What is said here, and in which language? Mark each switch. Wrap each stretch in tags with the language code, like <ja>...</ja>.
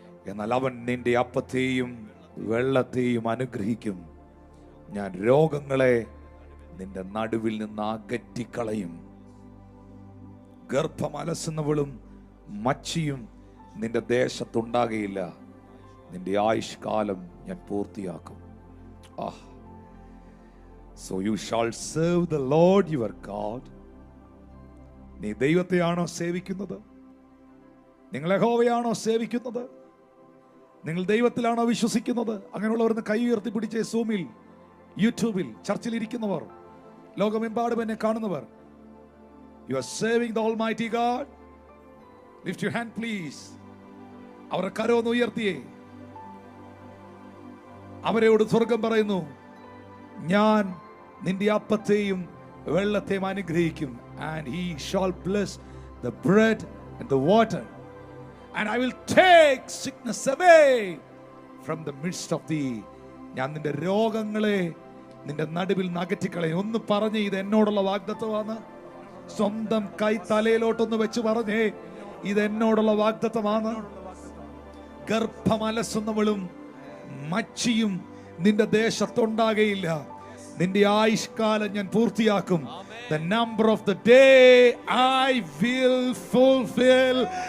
<ml>എന്നാൽ അവൻ നിന്റെ അപ്പത്തെയും വെള്ളത്തെയും അനുഗ്രഹിക്കും, ഞാൻ രോഗങ്ങളെ നിന്റെ നടുവിൽ നിന്ന് അകറ്റിക്കളയും, ഗർഭം അലസുന്നവളും മച്ചിയും നിന്റെ ദേശത്തുണ്ടാകയില്ല, നിന്റെ ആയുഷ്കാലം ഞാൻ പൂർത്തിയാക്കും.</ml> <en>So you shall serve the Lord your God.</en> <ml>നീ ദൈവത്തെയാണോ സേവിക്കുന്നത്? നിങ്ങൾ യഹോവയാണോ സേവിക്കുന്നത്? നിങ്ങൾ ദൈവത്തിലാണോ വിശ്വസിക്കുന്നത്? അങ്ങനെയുള്ളവരൊന്ന് കൈ ഉയർത്തി പിടിച്ചേ. സൂമിൽ, യൂട്യൂബിൽ, ചർച്ചിൽ ഇരിക്കുന്നവർ, ലോകമെമ്പാടും എന്നെ കാണുന്നവർ,</ml> <en>you are serving the Almighty God. Lift your hand please.</en> <ml>അവരുടെ കരമൊന്ന് ഉയർത്തിയേ. അവരോട് സ്വർഗം പറയുന്നു, ഞാൻ നിന്റെ അപ്പത്തെയും വെള്ളത്തെയും അനുഗ്രഹിക്കും.</ml> <en>And he shall bless the bread and the water, and I will take sickness away from the midst of thee.</en> <ml>ഞാൻ നിന്റെ രോഗങ്ങളെ നിന്റെ നടുവിൽ അകറ്റിക്കളയും. ഒന്ന് പറഞ്ഞേ, ഇത് എന്നോടുള്ള വാഗ്ദത്തമാണ്. സ്വന്തം കൈ തലയിലോട്ടൊന്ന് വെച്ച് പറഞ്ഞേ, ഇത് എന്നോടുള്ള വാഗ്ദത്തമാണ്. ഗർഭമലസുന്നവളും മച്ചിയും നിന്റെ ദേശത്തുണ്ടാകയില്ല, നിന്റെ ആയുഷ്കാലം ഞാൻ പൂർത്തിയാക്കും.</ml> <en>The number of the day I will fulfill.</en>